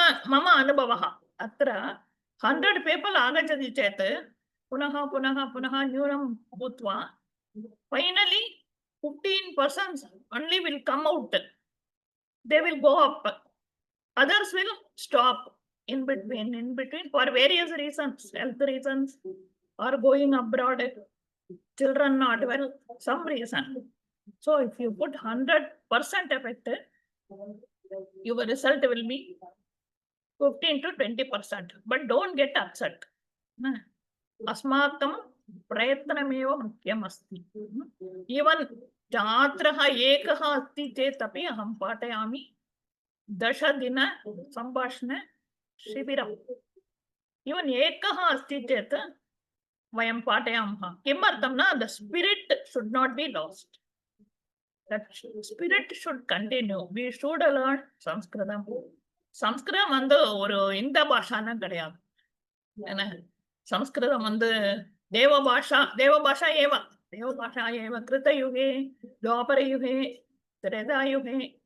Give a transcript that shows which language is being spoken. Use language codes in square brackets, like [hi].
[sa] मम अनुभवः अत्र [en] 100 people [sa] आगच्छति चेत् पुनः न्यूनं भूत्वा [en] finally 15% only will come out. They will go up. Others will stop in between for various reasons, health reasons, or going abroad, children not well, some reason. So if you put 100% effort, your result will be 15 to 20%. But don't get upset. [sa] अस्माकं प्रयत्नमेव मुख्यम् अस्ति। Even छात्रः एकः अस्ति चेत् अपि अहं पाठयामि 10 दिन सम्भाषण शिबिरम्। इवन् एकः अस्ति चेत् वयं पाठयामः। किमर्थं न, [en] the spirit should not be lost. That spirit should continue. We should learn Sanskritam. [ta] Sanskritam வந்து ஒரு இந்த பாஷான்னு கிடையாது. என்ன [sa] संस्कृतं [ta] வந்து [sa] देवभाषा एव कृतयुगे द्वापरयुगे त्रेतायुगे।